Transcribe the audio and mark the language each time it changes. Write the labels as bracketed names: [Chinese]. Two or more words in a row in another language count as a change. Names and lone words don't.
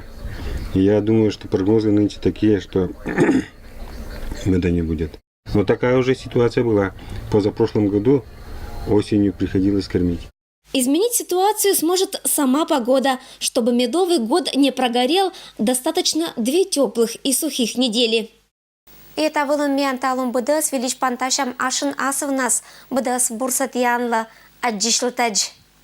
[Russian] И я думаю, что прогнозы нынче такие, что меда не будет. Но такая уже ситуация была. Позапрошлом году осенью приходилось кормить. Изменить ситуацию сможет сама погода. Чтобы медовый год не прогорел, достаточно 2 теплых и сухих недели. Это был менталум БДС Велич Панташам Ашин Асовнас БДС Бурсатьянла Аджишлтадж.